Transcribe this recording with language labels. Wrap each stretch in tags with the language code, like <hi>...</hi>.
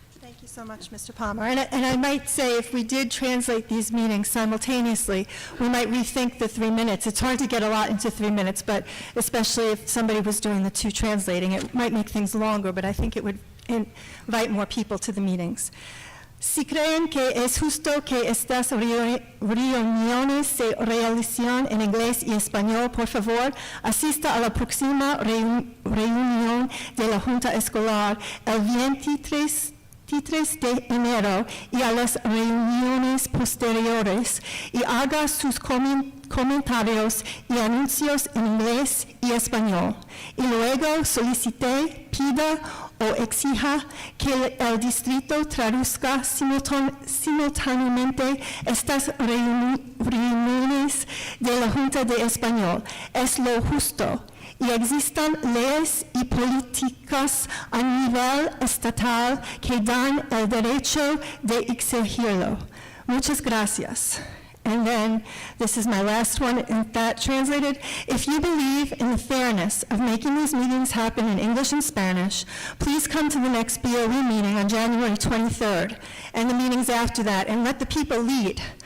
<en>Thank you so much, Mr. Palmer. And I might say, if we did translate these meetings simultaneously, we might rethink the 3 minutes. It's hard to get a lot into 3 minutes, but especially if somebody was doing the two translating, it might make things longer, but I think it would invite more people to the meetings.</en> <es>Si creen que es justo que estas reuniones se realicen en inglés y español, por favor, asista a la próxima reunión de la Junta Escolar el 23 de enero y a las reuniones posteriores y haga sus comentarios y anuncios en inglés y español. Y luego solicite, pida o exija que el distrito traduzca simultáneamente estas reuniones de la Junta de Español. Es lo justo. Y existan leyes y políticas a nivel estatal que dan el derecho de exigirlo. Muchas gracias.</es> <en>And then, this is my last one, and that translated, if you believe in the fairness of making these meetings happen in English and Spanish, please come to the next BOE meeting on January 23rd, and the meetings after that, and let the people lead.</en>